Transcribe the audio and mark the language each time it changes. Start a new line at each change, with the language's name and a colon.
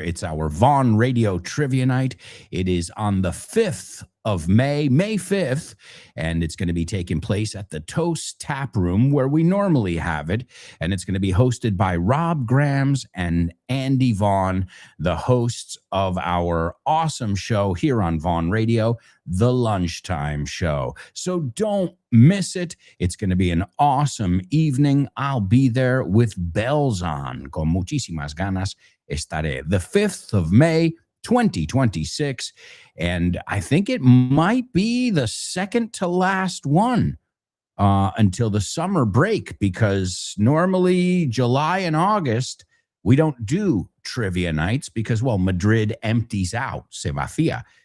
English: It's our Vaughn Radio Trivia Night. It is on the 5th of May 5th, and it's going to be taking place at the Toast Tap Room where we normally have it, and it's going to be hosted by Rob Grams and Andy Vaughn, the hosts of our awesome show here on Vaughn Radio, The Lunchtime Show. So don't miss it. It's going to be an awesome evening. I'll be there with bells on.
Spanish: Con muchísimas ganas estaré.
English: The 5th of May, 2026. And I think it might be the second to last one until the summer break, because normally July and August, we don't do trivia nights because, well, Madrid empties out,
Spanish: se vacía.